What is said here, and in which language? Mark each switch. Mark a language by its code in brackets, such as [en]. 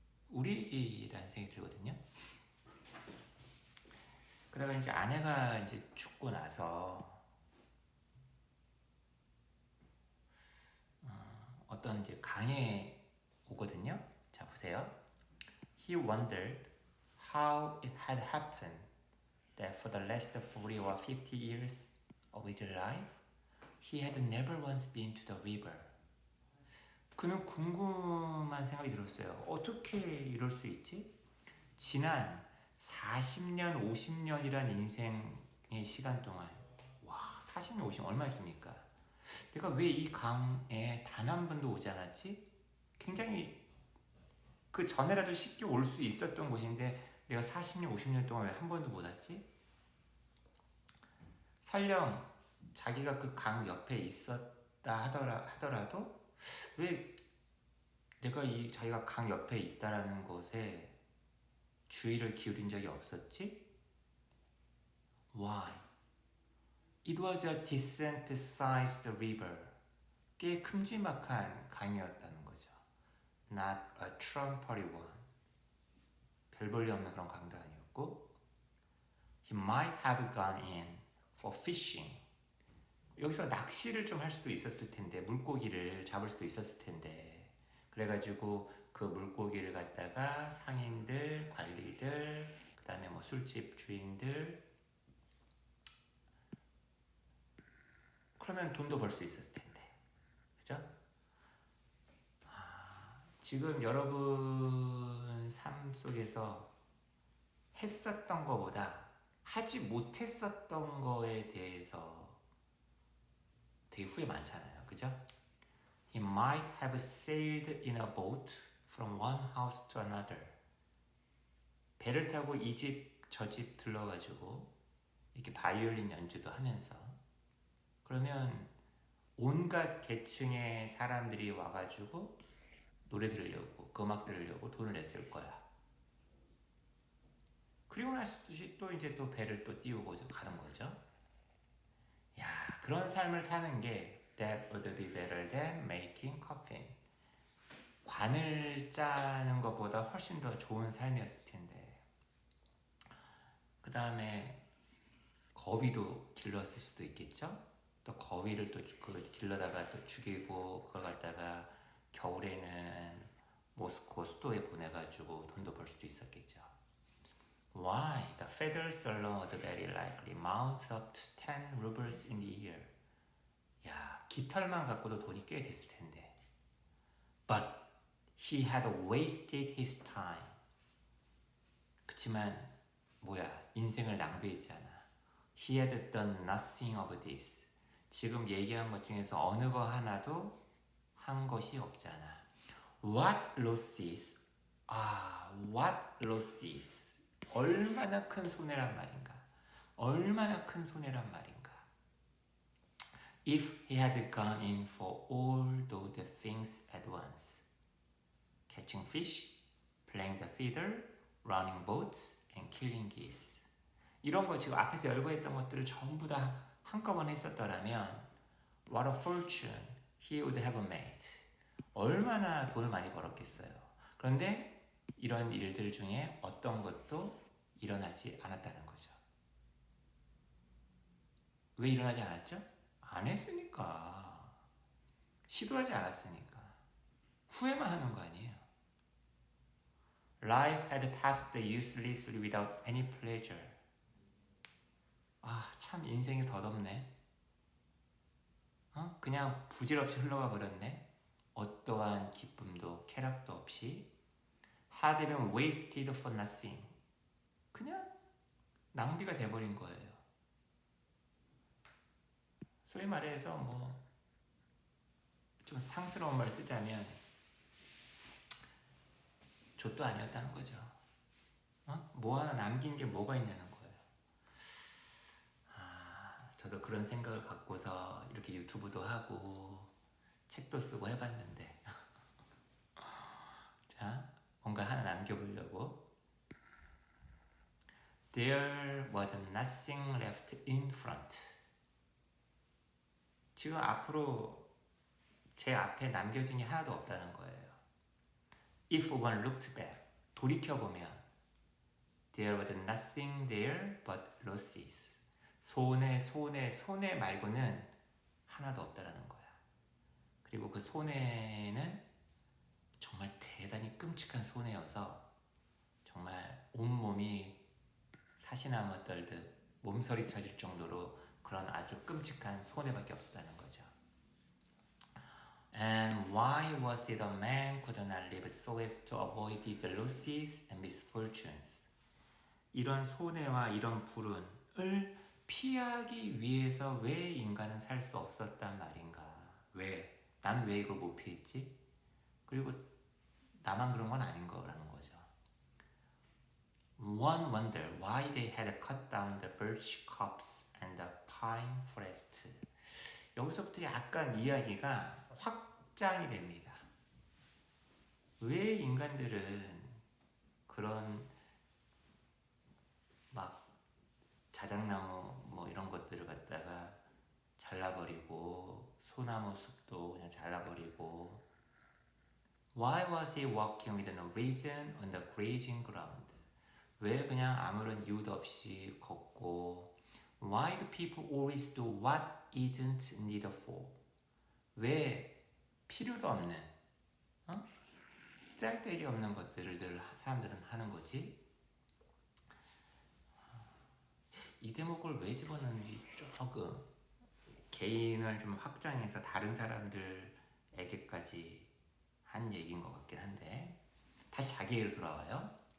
[ko] 우리 얘기라는 생각이 들거든요. 그러다가 이제 아내가 이제 죽고 나서 어떤 이제 강에 오거든요. 자 보세요. [en] He wondered how it had happened that for the last 40 or 50 years of his life, he had never once been to the river. [ko] 그는 궁금한 생각이 들었어요. 어떻게 이럴 수 있지? 지난 40년, 50년이란 인생의 시간 동안, 와, 40년, 50년 얼마나 깁니까? 내가 왜 이 강에 단 한 번도 오지 않았지? 굉장히 그 전에라도 쉽게 올 수 있었던 곳인데 내가 40년, 50년 동안 왜 한 번도 못 왔지? 설령 자기가 그 강 옆에 있었다 하더라도 왜 내가 자기가 강 옆에 있다라는 것에 주의를 기울인 적이 없었지? [en] Why? It was a decent-sized river. [ko] 꽤 큼지막한 강이었다는 거죠. [en] Not a trumpery one. [ko] 별 볼일 없는 그런 강도 아니었고 [en] He might have gone in for fishing. [ko] 여기서 낚시를 좀 할 수도 있었을 텐데 물고기를 잡을 수도 있었을 텐데 그래가지고 그 물고기를 갖다가 상인들, 관리들, 그 다음에 뭐 술집 주인들 그러면 돈도 벌 수 있었을 텐데 그죠? 지금 여러분 삶 속에서 했었던 것보다 하지 못했었던 거에 대해서 되게 후회 많잖아요. 그죠? [en] He might have sailed in a boat from one house to another. [ko] 배를 타고 이 집 저 집 들러가지고 이렇게 바이올린 연주도 하면서 그러면 온갖 계층의 사람들이 와가지고 노래 들으려고 그 음악 들으려고 돈을 냈을 거야. 그리고 나서 또 이제 또 배를 또 띄우고 가는 거죠. 야, 그런 삶을 사는 게 [en] That would be better than making coffin. [ko] 관을 짜는 것보다 훨씬 더 좋은 삶이었을 텐데. 그 다음에 거위도 길렀을 수도 있겠죠. 또 거위를 또 그 길러다가 또 죽이고 그걸 갖다가 겨울에는 모스코 수도에 보내가지고 돈도 벌 수도 있었겠죠. [en] Why? The feathers alone would very likely mount up to 10 rubles in the year. [ko] 야, 깃털만 갖고도 돈이 꽤 됐을 텐데. [en] But he had wasted his time. [ko] 그치만 뭐야, 인생을 낭비했잖아. [en] He had done nothing of this. [ko] 지금 얘기한 것 중에서 어느 거 하나도 한 것이 없잖아. [en] What losses? what losses? [ko] 얼마나 큰 손해란 말인가? 얼마나 큰 손해란 말인가? [en] If he had gone in for all those things at once, catching fish, playing the fiddle, running boats, and killing geese. [ko] 이런 거 지금 앞에서 열거했던 것들을 전부 다 한꺼번에 했었더라면 [en] what a fortune he would have made. [ko] 얼마나 돈을 많이 벌었겠어요. 그런데 이런 일들 중에 어떤 것도 일어나지 않았다는 거죠. 왜 일어나지 않았죠? 안 했으니까. 시도하지 않았으니까. 후회만 하는 거 아니에요. [en] Life had passed uselessly without any pleasure. [ko] 참 인생이 덧없네. 그냥 부질없이 흘러가 버렸네. 어떠한 기쁨도 쾌락도 없이 [en] had been wasted for nothing. [ko] 그냥 낭비가 돼버린 거예요. 소위 말해서 뭐 좀 상스러운 말 쓰자면 좆도 아니었다는 거죠. 뭐 하나 남긴 게 뭐가 있냐는 거예요. 저도 그런 생각을 갖고서 이렇게 유튜브도 하고 책도 쓰고 해봤는데 자, 뭔가 하나 남겨보려고 [en] There was nothing left in front. [ko] 지금 앞으로 제 앞에 남겨진 게 하나도 없다는 거예요. [en] If one looked back. [ko] 돌이켜보면 [en] there was nothing there but losses. [ko] 손해 말고는 하나도 없다라는 거야. 그리고 그 손해는 정말 대단히 끔찍한 손해여서 정말 온몸이 사시나무 떨듯 몸서리 쳐질 정도로 그런 아주 끔찍한 손해밖에 없었다는 거죠. [en] And why was it a man could not live so as to avoid these losses and misfortunes? [ko] 이런 손해와 이런 불운을 피하기 위해서 왜 인간은 살 수 없었단 말인가? 왜? 나는 왜 이걸 못 피했지? 그리고 나만 그런 건 아닌 거라는 거죠. [en] One wonder why they had cut down the birch copse and the pine forest. [ko] 여기서부터 약간 이야기가 확장이 됩니다. 왜 인간들은 그런 막 자작나무 뭐 이런 것들을 갖다가 잘라버리고 소나무 숲도 그냥 잘라버리고 [en] Why was he walking with no reason on the grazing ground? [ko] 왜 그냥 아무런 이유도 없이 걷고 [en] Why do people always do what isn't needed for? [ko] 왜 필요도 없는 쓸데기 없는 것들을 늘 사람들은 하는 거지? 이 대목을 왜 집어넣는지 조금 개인을 좀 확장해서 다른 사람들에게까지 한 얘기인 것 같긴 한데 다시 자기를 돌아와요.